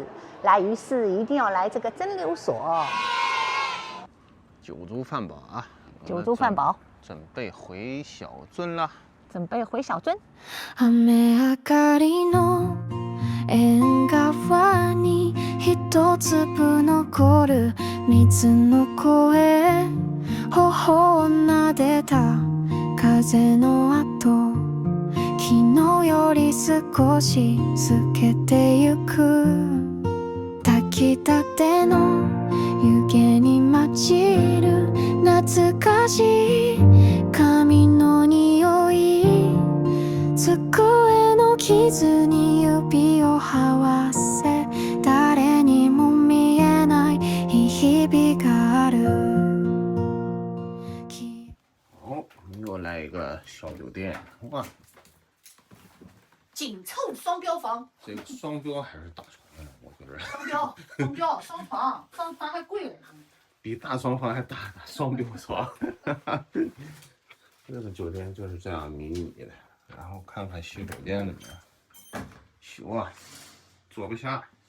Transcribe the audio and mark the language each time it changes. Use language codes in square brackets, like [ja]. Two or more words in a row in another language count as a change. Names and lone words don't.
[zh] 來魚市一定要來這個蒸餾所。酒足飯飽啊！酒足飯飽，準備回小樽啦！準備回小樽。 [ja] 雨上がりの縁側に一粒残る水の声、頬を撫でた風の後、昨日より少し透けてゆく、炊きたての湯気に混じる懐かしい髪の匂い、机の傷に指を這わせ、誰にも見えないいい日々がある。 [zh] 又來一個小酒店，哇！緊湊雙標房，這個雙標還是大床呀？我覺得。雙標，雙床還貴了。比大雙房還大的雙標床。這個酒店就是這樣迷你的，然後看看洗手間裡面，洗啊，坐不下。